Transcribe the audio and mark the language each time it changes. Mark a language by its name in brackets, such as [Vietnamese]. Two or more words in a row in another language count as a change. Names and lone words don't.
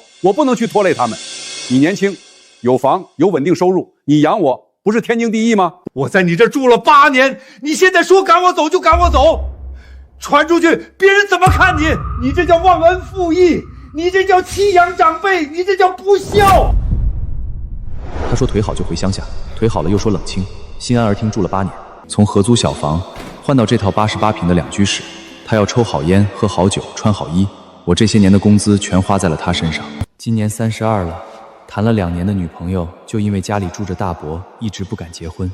[Chinese] 我不能去拖累他们。你年輕，有房有穩定收入，你養我不是天經地義嗎？我在你這住了8年，你現在說趕我走就趕我走，傳出去別人怎麼看你？你這叫忘恩負義，你這叫棄養長輩，你這叫不孝。他說腿好就回鄉下，腿好了又說冷清，心安而聽住了8年，從合租小房換到這套88平的2居室，他要抽好煙，喝好酒，穿好衣。我這些年的工資全花在了他身上。今年32了，談了2年的女朋友，就因為家裡住着大伯，一直不敢結婚。